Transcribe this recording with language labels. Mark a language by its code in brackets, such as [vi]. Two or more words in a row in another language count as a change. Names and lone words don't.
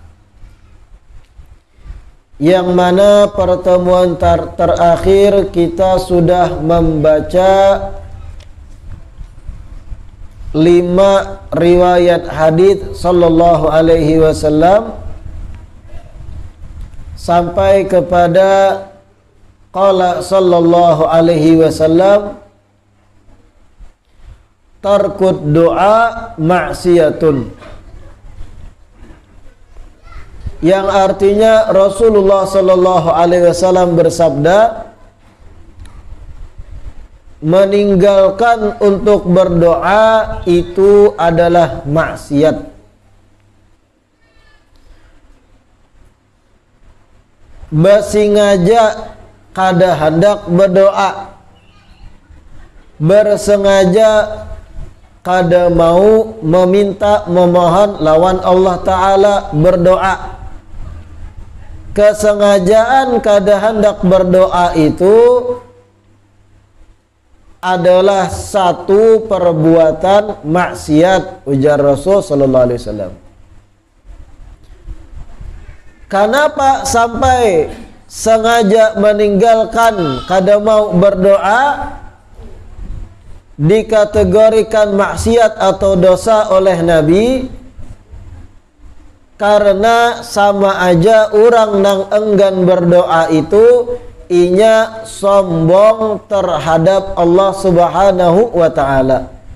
[id] yang mana pertemuan terakhir kita sudah membaca 5 riwayat hadits [ar] صلى الله عليه وسلم [id] sampai kepada [ar] قال صلى الله عليه وسلم ترك الدعاء معصية, [id] yang artinya Rasulullah [ar] صلى الله عليه وسلم [id] bersabda, meninggalkan untuk berdoa itu adalah maksiat. [bjn] Bersengaja kada hendak berdoa, bersengaja kada mau meminta memohon lawan Allah Ta'ala berdoa. Kesengajaan kada hendak berdoa itu adalah satu perbuatan maksiat, ujar Rasul [ar] صلى الله عليه وسلم. [bjn] Kenapa sampai sengaja meninggalkan kada mau berdoa dikategorikan maksiat atau dosa oleh Nabi? Karena sama aja orang nang enggan berdoa itu inya sombong terhadap Allah [ar] سبحانه وتعالى.